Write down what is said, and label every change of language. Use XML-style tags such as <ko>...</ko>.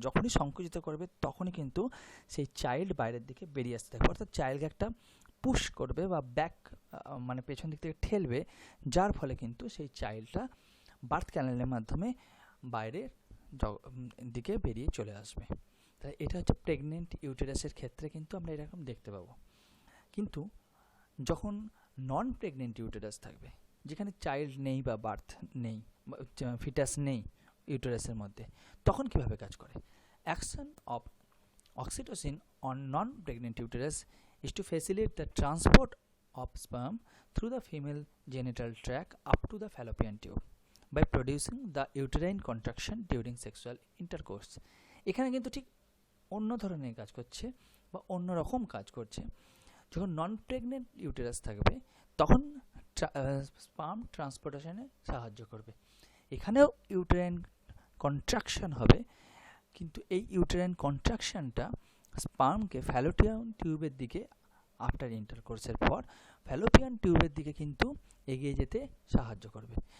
<bn>যখনই সংকুচিত করবে তখনই কিন্তু সেই চাইল্ড বাইরের দিকে বেরিয়ে আসতে থাকবে, অর্থাৎ চাইল্ডকে একটা পুশ করবে বা ব্যাক মানে পেছন দিক থেকে ঠেলবে, যার ফলে কিন্তু সেই চাইল্ডটা বার্থ ক্যানেলের মাধ্যমে বাইরের দিকে বেরিয়ে চলে আসবে। তাই এটা হচ্ছে প্রেগনেন্ট ইউটেরাসের ক্ষেত্রে কিন্তু আমরা এরকম দেখতে পাবো। কিন্তু যখন নন প্রেগনেন্ট ইউটেরাস থাকবে, যেখানে চাইল্ড নেই বা বার্থ নেই, ফিটাস নেই ইউটেরাসের মধ্যে, তখন কিভাবে কাজ করে?</bn> <en>Action of oxytocin on non pregnant uterus is to facilitate the transport of sperm through the female genital tract up to the fallopian tube by producing the uterine contraction during sexual intercourse.</en> <bn>এখানে কিন্তু ঠিক অন্য ধরনের কাজ করছে বা অন্য রকম কাজ করছে। যখন নন প্রেগনেন্ট ইউটেরাস থাকবে তখন স্পার্ম ট্রান্সপোর্টেশনে সাহায্য করবে। এখানেও ইউটেরাইন কন্ট্রাকশন হবে, কিন্তু এই ইউটেরাইন কন্ট্রাকশনটা স্পার্মকে ফ্যালোপিয়ান টিউবের দিকে আফটার ইন্টারকোর্সের পর ফ্যালোপিয়ান টিউবের দিকে কিন্তু এগিয়ে যেতে সাহায্য করবে।</bn>